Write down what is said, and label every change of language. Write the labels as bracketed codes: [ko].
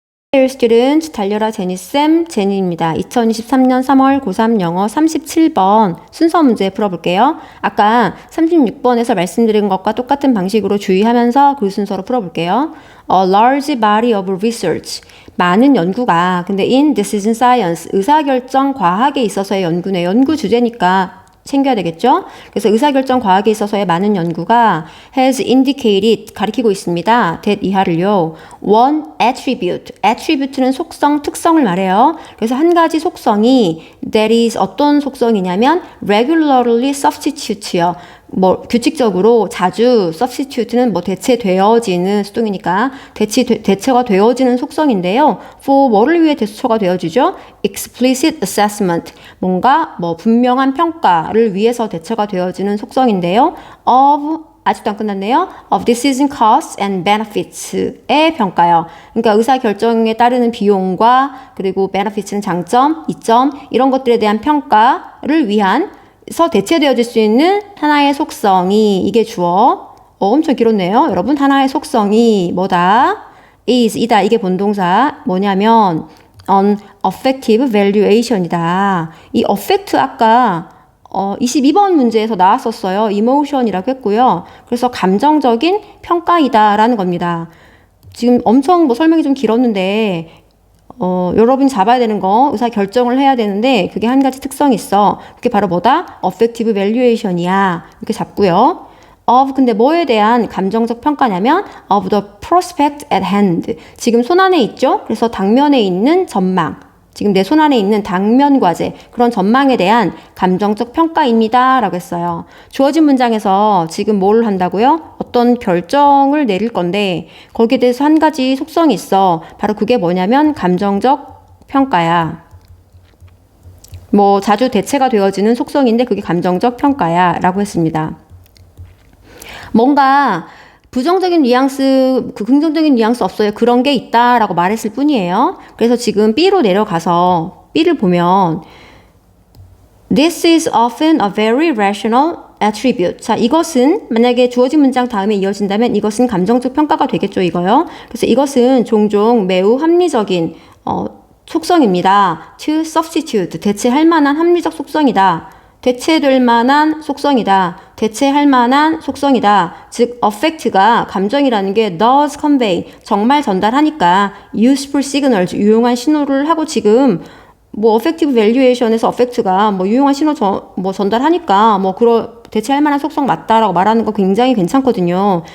[en] Dear student, [ko] 달려라 제니쌤, 제니입니다. 2023년 3월 고3 영어 37번 순서 문제 풀어볼게요. 아까 36번에서 말씀드린 것과 똑같은 방식으로 주의하면서 그 순서로 풀어볼게요. [en] A large body of research. [ko] 많은 연구가, 근데 [en] in decision science, [ko] 의사결정 과학에 있어서의 연구네. 연구 주제니까 챙겨야 되겠죠? 그래서 의사결정 과학에 있어서의 많은 연구가 [en] has indicated, [ko] 가리키고 있습니다. that 이하를요. [en] one attribute, [ko] attribute는 속성, 특성을 말해요. 그래서 한 가지 속성이 [en] that is [ko] 어떤 속성이냐면 [en] regularly substitute [ko] 요. 뭐 규칙적으로 자주 substitute는 뭐 대체되어지는 수동이니까 대체가 되어지는 속성인데요. for 뭐를 위해 대처가 되어지죠? [en] explicit assessment [ko] 뭔가 뭐 분명한 평가를 위해서 대처가 되어지는 속성인데요. of 아직도 안 끝났네요. [en] of decision costs and benefits [ko] 의 평가요. 그러니까 의사결정에 따르는 비용과 그리고 benefits는 장점, 이점 이런 것들에 대한 평가를 위한 서 대체되어질 수 있는 하나의 속성이 이게 주어. 엄청 길었네요. 여러분 하나의 속성이 뭐다? is 이다. 이게 본동사 뭐냐면 [en] an affective valuation [ko] 이다. 이 affect 아까 22번 문제에서 나왔었어요. emotion이라고 했고요. 그래서 감정적인 평가이다라는 겁니다. 지금 엄청 뭐 설명이 좀 길었는데 여러분이 잡아야 되는 거, 의사 결정을 해야 되는데, 그게 한 가지 특성이 있어. 그게 바로 뭐다? [en] affective valuation [ko] 이야. 이렇게 잡고요. of, 근데 뭐에 대한 감정적 평가냐면, [en] of the prospect at hand. [ko] 지금 손안에 있죠? 그래서 당면에 있는 전망. 지금 내 손안에 있는 당면 과제, 그런 전망에 대한 감정적 평가입니다. 라고 했어요. 주어진 문장에서 지금 뭘 한다고요? 어떤 결정을 내릴 건데 거기에 대해서 한 가지 속성이 있어. 바로 그게 뭐냐면 감정적 평가야. 뭐 자주 대체가 되어지는 속성인데 그게 감정적 평가야. 라고 했습니다. 뭔가 부정적인 뉘앙스, 긍정적인 뉘앙스 없어요. 그런 게 있다라고 말했을 뿐이에요. 그래서 지금 B로 내려가서 B를 보면 [en] This is often a very rational attribute. [ko] 자, 이것은 만약에 주어진 문장 다음에 이어진다면 이것은 감정적 평가가 되겠죠, 이거요. 그래서 이것은 종종 매우 합리적인 속성입니다. [en] To substitute, [ko] 대체할 만한 합리적 속성이다. 대체될 만한 속성이다. 대체할 만한 속성이다. 즉, affect가 감정이라는 게 [en] does convey, [ko] 정말 전달하니까 [en] useful signals, [ko] 유용한 신호를 하고 지금 뭐 [en] affective valuation [ko] 에서 affect가 뭐 유용한 신호 전달하니까 뭐 대체할 만한 속성 맞다라고 말하는 거 굉장히 괜찮거든요.